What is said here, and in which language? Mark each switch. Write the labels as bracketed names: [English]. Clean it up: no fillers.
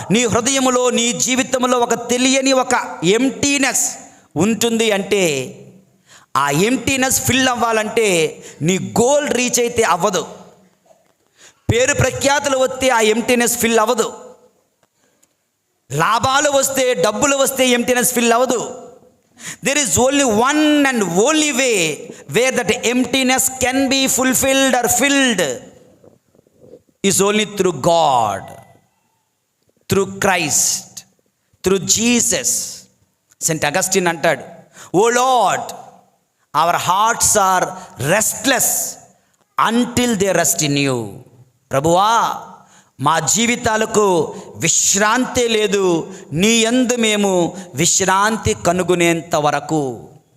[Telugu] నీ హృదయంలో, నీ జీవితంలో ఒక తెలియని ఒక ఎంప్టీనెస్ ఉంటుంది. అంటే ఆ [English] emptiness fill [Telugu] అవ్వాలంటే నీ [English] goal reach [Telugu] అయితే అవ్వదు. పేరు ప్రఖ్యాతులు వస్తే ఆ [English] emptiness fill [Telugu] అవ్వదు. లాభాలు వస్తే, డబ్బులు వస్తే ఎంప్టీనెస్ ఫిల్ అవ్వదు. [English] There is only one and only way where that emptiness can be fulfilled or filled is only through God, through Christ, through Jesus. St. Augustine [Telugu] అంటాడు, [English] O Lord, our hearts are restless until they rest in you. [Telugu] ప్రభువా, మా జీవితాలకు విశ్రాంతి లేదు, నీ యందు మేము విశ్రాంతి కనుగొనేంత వరకు.